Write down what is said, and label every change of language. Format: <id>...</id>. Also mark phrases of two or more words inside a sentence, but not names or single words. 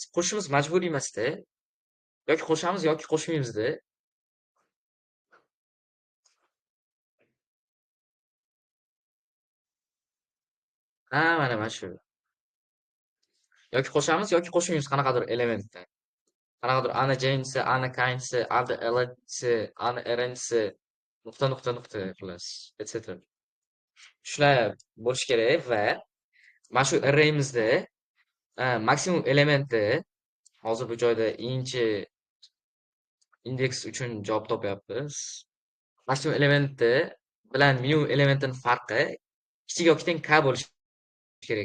<uz>Qo'shishimiz majburiy emasda. Yoki qo'shamiz yoki qo'shmaymizda. Mana shu. Yoki qo'shamiz yoki qo'shmaymiz qanaqadir elementni. Qanaqadir ani j-si, ani k-si, ani l-si, ani r-si, nuqta xullas, etc. Shular bo'lishi kerak va mana shu arraymizda maksimum elementi hozir bu joyda inch indeks uchun javob topyapmiz. Maksimum elementi bilan minimum elementning farqi kichik yoki teng k bo'lishi kerak.</uz>